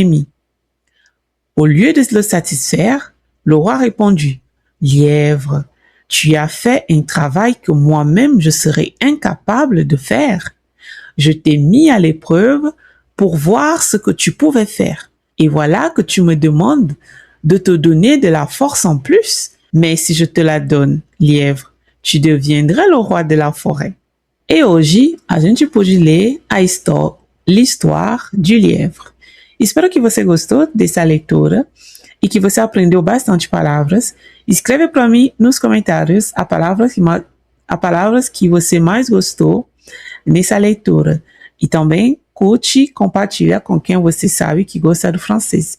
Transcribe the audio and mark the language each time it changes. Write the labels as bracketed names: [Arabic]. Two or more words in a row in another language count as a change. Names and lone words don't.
[French] » Au lieu de le satisfaire, le roi répondit, « Lièvre, tu as fait un travail que moi-même je serais incapable de faire. Je t'ai mis à l'épreuve pour voir ce que tu pouvais faire. Et voilà que tu me demandes de te donner de la force en plus. Mais si je te la donne, lièvre, tu deviendrais le roi de la forêt. [Portuguese] » E hoje a gente pôde ler [French] l'histoire du lièvre. [Portuguese] Espero que você gostou dessa leitura e que você aprendeu bastante palavras. Escreve para mim nos comentários a palavras que você mais gostou nessa leitura. E também curte e compartilha com quem você sabe que gosta do francês.